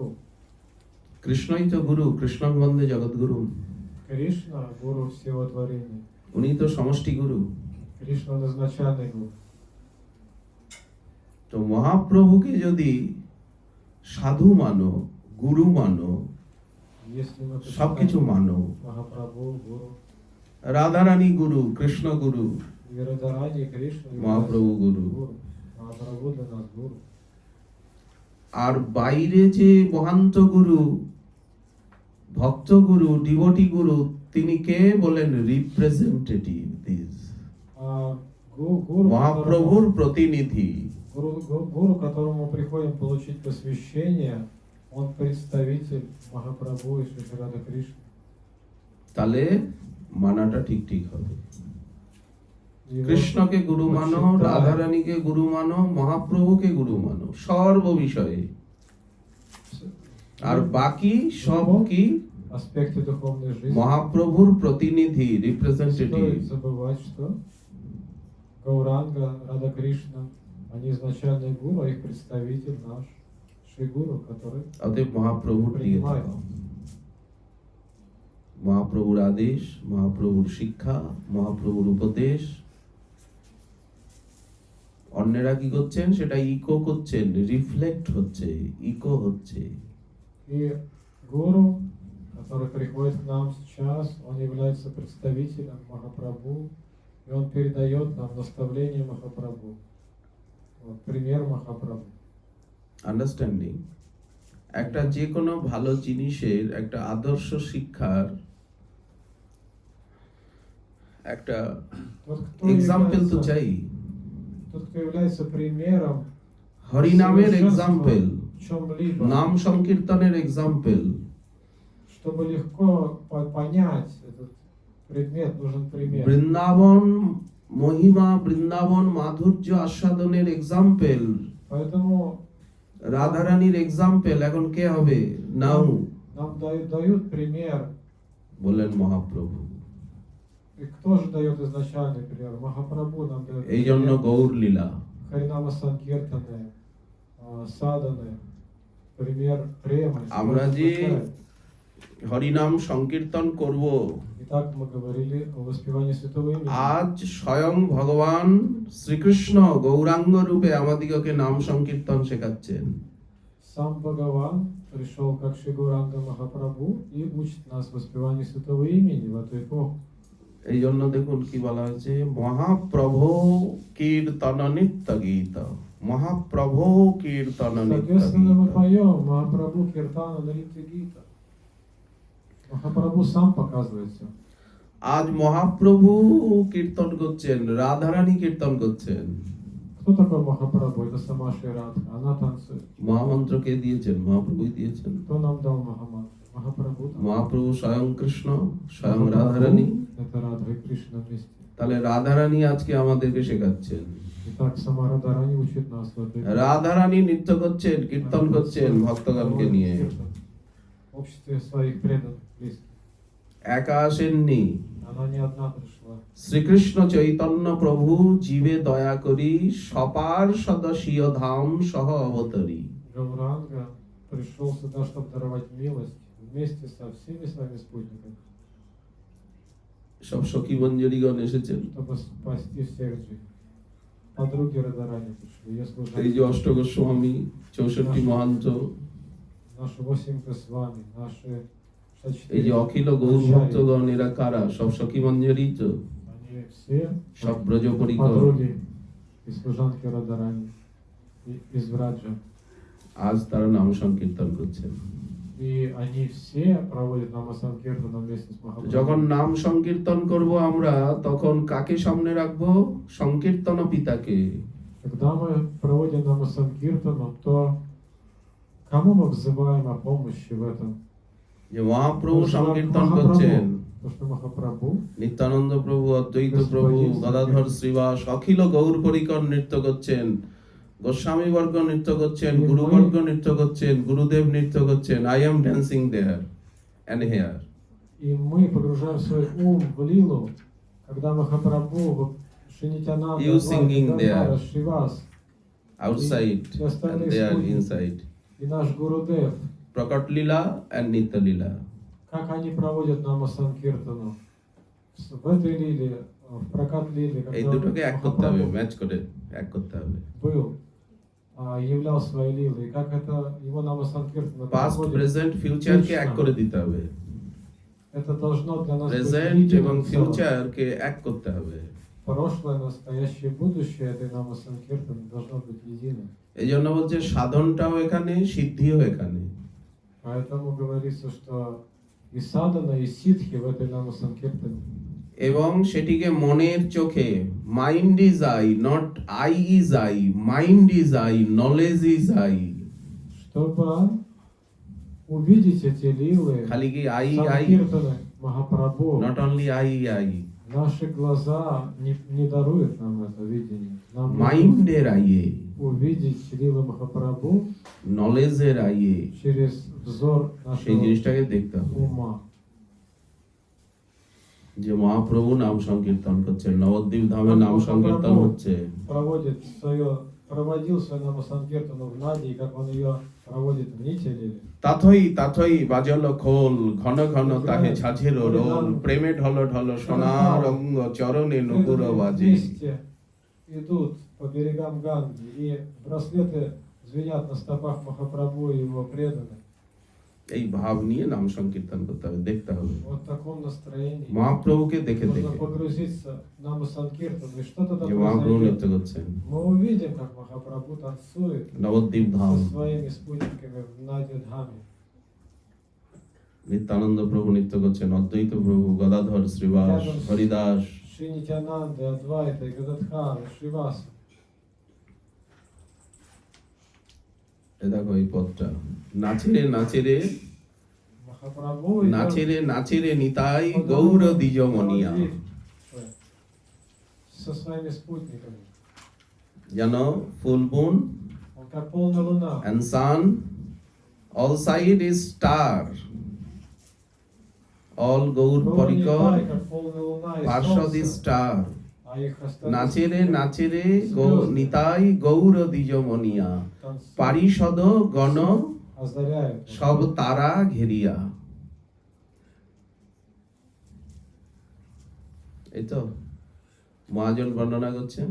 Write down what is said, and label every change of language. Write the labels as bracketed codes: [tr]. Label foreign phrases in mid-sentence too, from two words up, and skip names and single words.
[bn] কৃষ্ণই তো গুরু, কৃষ্ণং বন্দে জগৎগুরু। [ru] Кришна – Гуру всего творения. [bn] উনি তো সমষ্টি গুরু। [ru] Кришна – он изначальный Гуру. [bn] তো মহাপ্রভুকে যদি সাধু মানো, গুরু মানো, [ru] Если мы [bn] সবকিছু [ru] почитаем [bn] মানো, [ru] Махапрабху, Гуру, [bn] রাধারানী গুরু, কৃষ্ণ গুরু, [ru] и Радharani, и Кришна, и [bn] মহাপ্রভু গুরু, [ru] Махапрабху для нас Гуру. [bn] আর বাইরে যে মহান্ত গুরু, ভক্ত গুরু, ডিভোটি গুরু, তিনি কে বলেন রিপ্রেজেন্টেটিভ, [ru] Гуру, [bn] মহাপ্রভুর প্রতিনিধি। [ru] гуру, которому мы приходим получить посвящение, он представитель Махапрабху и Шри Рада Кришны. [bn] তাহলে মানাটা ঠিক ঠিক হবে। [ru] Его [bn] কৃষ্ণকে গুরু মানো, [ru] почитаем. [bn] রাধারানীকে গুরু মানো, মহাপ্রভুকে গুরু মানো সর্ব বিষয়ে। আর বাকি সব কি [ru] аспекты духовной жизни. [bn] মহাপ্রভুর প্রতিনিধি, [ru] Не [bn] রিপ্রেজেন্টেটিভ। [ru] стоит забывать, что Гауранга, Рада Кришна, они изначальный гуру, а их представитель наш Шри Гуру, который [bn] অতএব মহাপ্রভুর দিয়ে [ru] принимает. [bn] দাও। মহাপ্রভুর আদেশ, মহাপ্রভুর শিক্ষা, মহাপ্রভুর উপদেশ অন্যেরা কি করছেন সেটা ইকো করছেন, রিফ্লেক্ট হচ্ছে, ইকো হচ্ছে। [ru] И гуру, который приходит к нам сейчас, он является представителем Махапрабху, и он передает нам наставление Махапрабху, вот, пример Махапрабху. [bn] আন্ডারস্ট্যান্ডিং। একটা যে কোনো ভালো জিনিসের, একটা আদর্শ শিক্ষার একটা [ru] Тот, кто [bn] এক্সাম্পল তো [ru] является, [bn] চাই। [ru] тот, кто является примером [bn] হরিনামের [ru] совершенства [bn] এক্সাম্পল, [ru] в чем-либо, [bn] নাম সংকীর্তনের এক্সাম্পল, [ru] чтобы легко понять этот предмет, нужен пример. [bn] বৃন্দাবন মহিমা, বৃন্দাবন মাধুর্য আস্বাদনের এক্সাম্পল, [ru] Поэтому [bn] রাধারানীর এক্সাম্পল এখন কে হবে? নাও [ru] нам дают пример. [bn] বললেন মহাপ্রভু। [ru] И кто же дает изначальный пример? Махапрабху нам дает [bn] এই জন্য [ru] пример. [bn] গৌর লীলা। [ru] Харинама Санкиртаны, Саданы, пример према. [bn] আমরা যে হরিনাম সংকীর্তন করব, [ru] Итак, мы говорили о воспевании святого имени. [bn] আজ স্বয়ং ভগবান শ্রীকৃষ্ণ গৌরাঙ্গ রূপে আমাদিগকে নাম সংকীর্তন শেখাচ্ছেন। [ru] Сам Бхагаван пришел как Шри Гауранга Махапрабху и учит нас воспеванию святого имени в эту эпоху. [bn] এই জন্য দেখুন কি বলা হয়েছে, মহাপ্রভু কীর্তন নিত্য গীত, মহাপ্রভু কীর্তন নিত্য [ru] Соответственно, мы [bn] গীত। [ru] поем Махапрабху Киртана Наритя Гита. Махапрабху сам показывает все. [bn] আজ মহাপ্রভু কীর্তন করছেন, রাধারানী কীর্তন করছেন। [ru] Кто такой Махапрабху? Это сама Шри Радха. Она танцует. [bn] মহামন্ত্র কে দিয়েছেন? মহাপ্রভুই দিয়েছেন। [ru] Кто нам дал Махамантру? Махапрабху. [bn] মহাপ্রভু স্বয়ং কৃষ্ণ, স্বয়ং [ru] Махапрабху [bn] রাধারানী। [ru] Это Радха и Кришна вместе. [bn] তাহলে রাধারানী আজকে আমাদেরকে শেখাচ্ছেন। [ru] Итак, сама Радарани учит нас в этой [bn] রাধারানী নৃত্য করছেন, কীর্তন করছেন ভক্তগণকে নিয়ে। [ru] в обществе своих преданных, близких. [bn] একা আসেননি। [ru] Она не одна пришла. [bn] শ্রীকৃষ্ণ চৈতন্য প্রভু জীবে দয়া করি সপার সদস্যীয় ধাম সহ অবতরী। [ru] Гауранга пришел сюда, чтобы даровать милость вместе со всеми своими спутниками, [bn] সব সখী মঞ্জরীগণ এসেছেন। [ru] чтобы спасти всех жив. Подруги Радарани пришли, ее [bn] এই যে [ru] служители, [bn] অষ্টগোস্বামী, 64 মহান্ত, [ru] наши 8 Госвами, наши [bn] এই যে [ru] 64, [bn] অখিল গৌর ভক্তগণ, এরা কারা? সব সখী মঞ্জরী তো, [ru] они все [bn] সব ব্রজ পরিকর। [ru] подруги и служанки Радарани из Враджа. [bn] আজ তারা নাম সংকীর্তন করছেন। [ru] И они все проводят намасанкиртану вместе с [bn] যখন [ru] Махапрабху. [bn] নাম সংকীর্তন করব আমরা, তখন কাকে সামনে রাখবো? সংকীর্তন পিতাকে। [ru] Когда мы проводим намасанкиртану, то кому мы взываем о помощи в этом? [bn] যে মহাপ্রভু [ru] Потому что [bn] সংকীর্তন [ru] Махапрабху, [bn] করছেন, [ru] потому что Махапрабху, [bn] নিত্যানন্দ প্রভু, অদ্বৈত প্রভু, গদাধর শ্রীবাস, অখিল গৌর পরিকর নৃত্য করছেন, গোস্বামী বর্গ নৃত্য করছেন, গুরুবর্গ নৃত্য করছেন, গুরুদেব নৃত্য করছেন। [en] I am dancing there and here. [ru] и мы погружаем свой ум в лилу, когда Махапрабху, Шинитянанда, [en] You singing there. [ru] Шривас [en] আউটসাইড [ru] и остальные [en] and they are [ru] спутники, [en] ইনসাইড। [ru] и наш Гурудев, [bn] প্রকট লীলা এন্ড নিত্য লীলা। [ru] как они проводят намасанкиртану. В этой лиле, в прокат лиле, [bn] এই [ru] когда [bn] দুটোকে এক করতে হবে, [ru] Махапрабху [bn] ম্যাচ করে এক করতে হবে। [ru] был, являл свои лилы, и как это его намасанкиртана [bn] পাস্ট, [ru] проходит, [bn] প্রেজেন্ট, ফিউচারকে এক করে দিতে হবে। [ru] это должно для нас быть [bn] প্রেজেন্ট এবং [ru] единым целым. [bn] ফিউচারকে এক করতে হবে। [ru] Прошлое, настоящее, будущее этой намасанкиртаны должно быть единым. [bn] এই জন্য বলছে সাধনটাও এখানে, সিদ্ধিও এখানে। [ru] Поэтому говорится, что и садана, и ситхи в этой намасанкиртане. [bn] এবং সেটিকে মনের চোখে, [en] mind is eye, not eye is eye, mind is eye, knowledge is eye. [ru] Чтобы увидеть эти лилы, [bn] খালি কি [en] eye eye, [ru] санкиртаны Махапрабху, [en] not only eye eye, [ru] наши глаза не даруют нам это видение. Нам нужно [bn] মাইন্ডের আইয়ে, [ru] увидеть лилы Махапрабху [bn] নলেজের আইয়ে, [ru] через взор [bn] সেই [ru] нашего [bn] জিনিসটাকে দেখতে হবে। [ru] ума. [bn] যে মহাপ্রভু নাম সংকীর্তন করছেন, নবদ্বীপ ধামে নাম সংকীর্তন হচ্ছে। [ru] Проводил свою намасанкиртану в Наде, и как он ее проводит в Нителе. [bn] তাথই তাথই বাজল খোল, ঘন ঘন তাহে ঝাঝের রোল, প্রেমে ঢল ঢল সোনার অঙ্গ, চরণে নকুর বাজে। [ru] Вместе идут по берегам Ганги, и браслеты звенят на стопах Махапрабху и его преданных. [bn] এই ভাব নিয়ে নাম সংকীর্তন করতে হবে, দেখতে হবে [ru] Вот в таком настроении [bn] মহাপ্রভুকে দেখে [ru] можно [bn] দেখে [ru] погрузиться в намасанкиртану, и что-то [bn] যে [ru] такое [bn] মহাপ্রভু নৃত্য [ru] произойдет. [bn] করছেন। [ru] Мы увидим, как Махапрабху танцует [bn] নবদ্বীপ ধাম, [ru] со своими спутниками в Наде Дхаме. [bn] নিত্যানন্দ প্রভু নৃত্য করছেন, অদ্বৈত প্রভু, গদাধর শ্রীবাস, হরিদাস। [ru] Шинитянанды, Адвайта, и Гададхара, Шриваса. [bn] এ দেখো এই পথটা, নাচেরে নাচেরে [ru] Махапрабху [bn] নাচেরে নাচেরে নিতাই গৌর দ্বিজমনিয়া। [ru] со своими спутниками. [bn] যেন [en] full moon [ru] Он как полная луна. [en] and sun, all side is star, all গৌর [ru] Полный [bn] পরিকর, [ru] Тай, как полная луна и [bn] পার্শ্বদ is [ru] солнце, [en] star, [ru] а их остальные [bn] নাচেরে [ru] спутники [bn] নাচেরে [ru] звезды [bn] নিতাই গৌর দ্বিজমনিয়া, [ru] танцуют, [bn] পারিষদ গণ [ru] озаряют. [bn] সব তারা ঘেরিয়া। এই তো মহাজন বর্ণনা করছেন।